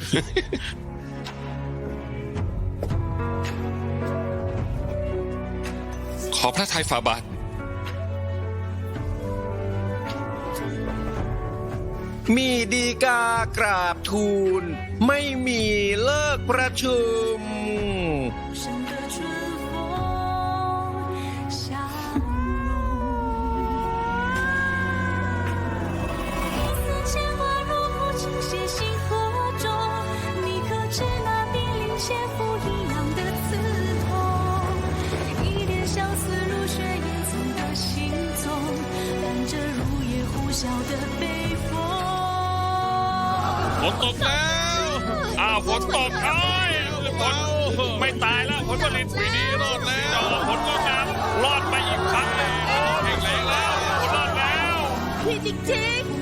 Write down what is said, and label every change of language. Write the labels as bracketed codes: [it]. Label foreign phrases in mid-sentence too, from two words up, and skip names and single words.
[th] ขอพระทัยฝ่าบาท มีดีกากราบทูล ไม่มีเลิกประชุม [zh] 生的春风相融，一丝牵挂如故倾泻星河中，你可知那濒临千夫一样的刺痛？一点相思如雪掩藏的心踪，伴着如夜呼啸的北风。 [th] ฝนตกแล้วฝนตกเอ้ยฝนไม่ตายแล้วผลผลิตปีนี้รอดแล้วผลก็งามรอดไปอีกครั้งหนึ่งแข็งแรงแล้วผลรอดแล้ว พี่จริง